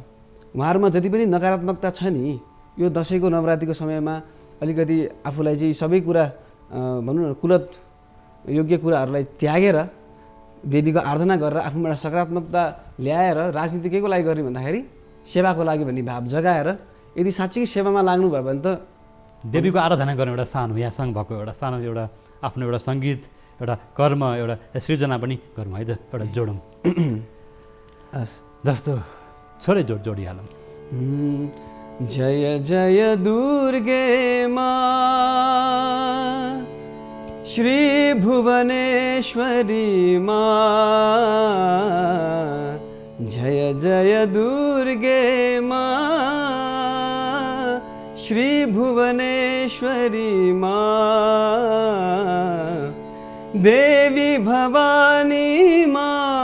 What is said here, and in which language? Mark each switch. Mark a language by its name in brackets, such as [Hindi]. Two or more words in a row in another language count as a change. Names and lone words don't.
[Nepali] उहाँहरूमा जति पनि नकारात्मकता छ नि यो दसैँको नवरात्रिको समयमा अलिकति आफूलाई चाहिँ सबै कुरा भनौँ न कुलत योग्य कुराहरूलाई त्यागेर देवीको आराधना गरेर आफूमा एउटा सकारात्मकता ल्याएर राजनीति के को लागि गर्ने भन्दाखेरि सेवाको लागि भन्ने भाव जगाएर यदि साँच्चै सेवामा लाग्नुभयो भने त देवीको आराधना गर्ने एउटा सानो यहाँसँग भएको एउटा सानो एउटा आफ्नो एउटा सङ्गीत एउटा कर्म एउटा सृजना पनि गरौँ है त, एउटा जोडौँ। हस् जस्तो छोरै जोडिहालौँ। [Hindi] जय जय दुर्गे माँ श्री भुवनेश्वरी माँ, जय जय दुर्गे माँ श्री भुवनेश्वरी माँ, देवी भवानी माँ